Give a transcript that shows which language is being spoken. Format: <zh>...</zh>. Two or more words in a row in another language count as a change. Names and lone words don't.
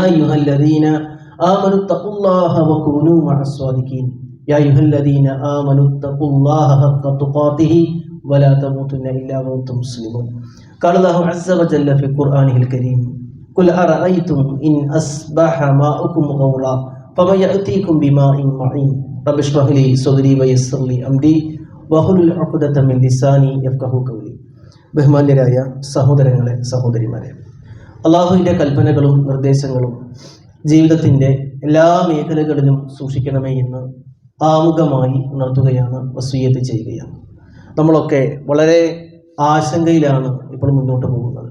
<ar>أيها الذين آمنوا اتقوا الله وكونوا مع الصادقين يا أيها الذين آمنوا اتقوا الله حق تقاته ولا تموتن إلا وأنتم مسلمون قال الله عز وجل في قرآنه الكريم قل أرأيتم إن أصبح ماؤكم غورا فمن يأتيكم بماء معين رب اشرح لي صدري ويسر لي أمري واحلل عقدة من لساني يفقهوا قولي.</ar> <ml>ബഹുമാന്യരായ സഹോദരങ്ങളെ സഹോദരിമാരെ, അള്ളാഹുവിൻ്റെ കൽപ്പനകളും നിർദ്ദേശങ്ങളും ജീവിതത്തിൻ്റെ എല്ലാ മേഖലകളിലും സൂക്ഷിക്കണമേ എന്ന് ആമുഖമായി ഉണർത്തുകയാണ്, വസിയ്യത്ത് ചെയ്യുകയാണ്. നമ്മളൊക്കെ വളരെ ആശങ്കയിലാണ് ഇപ്പോൾ മുന്നോട്ട് പോകുന്നത്.</ml>